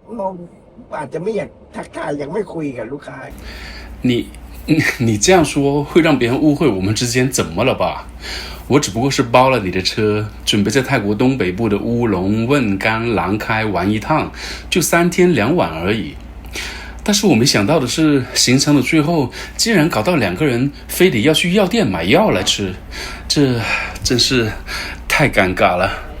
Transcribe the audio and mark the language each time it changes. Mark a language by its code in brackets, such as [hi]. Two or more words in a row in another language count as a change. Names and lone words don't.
[th] อาจจะไม่อยากทักทายยังไม่คุยกับลูกค้า [zh] 你这样说会让别人误会我们之间怎么了吧？我只不过是包了你的车，准备在泰国东北部的乌龙、汶干、廊开玩一趟，就3天2晚而已。但是我没想到的是，行程的最后竟然搞到2个人非得要去药店买药来吃，这真是太尴尬了。